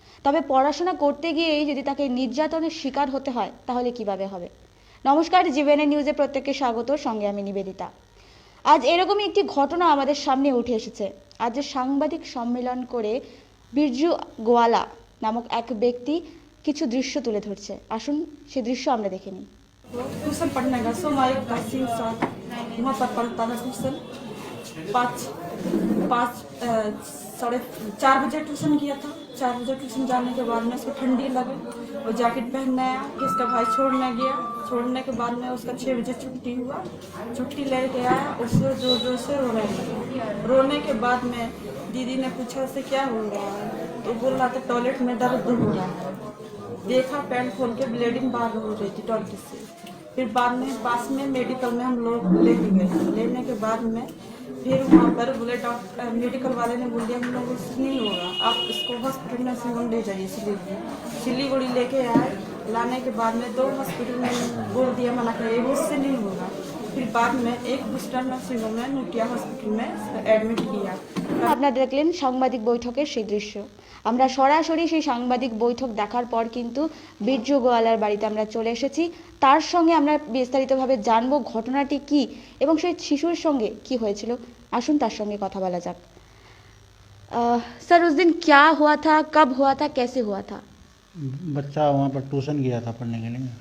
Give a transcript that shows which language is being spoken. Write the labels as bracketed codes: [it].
[bn] তবে পড়াশোনা করতে গিয়েই যদি তাকে নির্যাতনের শিকার হতে হয় তাহলে কিভাবে হবে? নমস্কার, জিবিএন নিউজে প্রত্যেককে স্বাগত। সঙ্গে আমি নিবেদিতা। আজ এরকমই একটি ঘটনা আমাদের সামনে উঠে এসেছে। আজ সাংবাদিক সম্মেলন করে বিরজু গোয়ালা নামক এক ব্যক্তি কিছু দৃশ্য তুলে ধরছে। আসুন সে দৃশ্য আমরা দেখে নিই। [hi] ट्यूशन पढ़ने का सो हमारे तहसील साथ वहाँ पर पढ़ता था ट्यूशन। पाँच 4:30 बजे ट्यूशन किया था। 4 बजे ट्यूशन जाने के बाद में उसको ठंडी लगे, वो जैकेट पहनने आया कि उसका भाई छोड़ने गया। छोड़ने के बाद में उसका 6 बजे छुट्टी हुआ। छुट्टी लेके आया, उसको जोर जोर से रोने लगा। रोने के बाद में दीदी ने पूछा उससे क्या हो रहा है, तो बोल रहा था टॉयलेट में दर्द हो रहा है। देखा, पैंट खोल के ब्लीडिंग बाहर हो रही थी टॉयलेट से। फिर बाद में पास में मेडिकल में हम लोग लेके गए। लेने के बाद में फिर वहाँ पर बोले डॉक्टर, मेडिकल वाले ने बोल दिया हम लोग उससे नहीं होगा, आप इसको हॉस्पिटल में से ले जाइए सिलीगुड़ी लेके आए। लाने के बाद में 2 हॉस्पिटल में बोल दिया, मना किया उससे नहीं होगा। फिर बाद में एक दूसरा नर्सिंग होम में नुटिया हॉस्पिटल में एडमिट किया। [bn] আপনারা দেখলেন সাংবাদিক বৈঠকের সেই দৃশ্য। আমরা সরাসরি সেই সাংবাদিক বৈঠক দেখার পর কিন্তু বিরজু গোয়ালার বাড়িতে আমরা চলে এসেছি। তার সঙ্গে আমরা বিস্তারিতভাবে জানবো ঘটনাটি কি এবং সেই শিশুর সঙ্গে কি হয়েছিল। আসুন তার সঙ্গে কথা বলা যাক। [hi] सर, उस दिन क्या हुआ था, कब हुआ था, कैसे हुआ था? बच्चा वहाँ पर ट्यूशन गया था पढ़ने के लिए।